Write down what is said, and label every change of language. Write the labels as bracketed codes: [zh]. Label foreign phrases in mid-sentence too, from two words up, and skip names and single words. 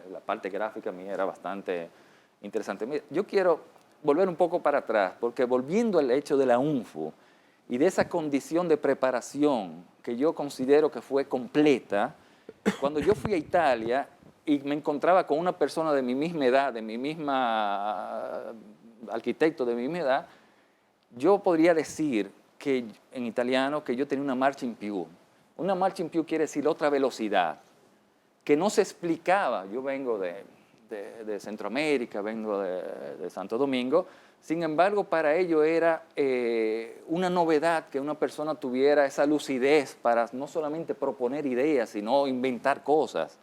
[es] La parte gráfica mía era bastante interesante. Mira, yo quiero volver un poco para atrás, porque volviendo al hecho de la UNFU y de esa condición de preparación que yo considero que fue completa, cuando yo fui a Italia y me encontraba con una persona de mi misma edad, arquitecto de mi misma edad, yo podría decir que en italiano que yo tenía [it] una marcia in più. Una marcia in più [es] quiere decir otra velocidad, que no se explicaba. Yo vengo de Centroamérica, vengo de Santo Domingo, sin embargo para ello era una novedad que una persona tuviera esa lucidez para no solamente proponer ideas, sino inventar cosas.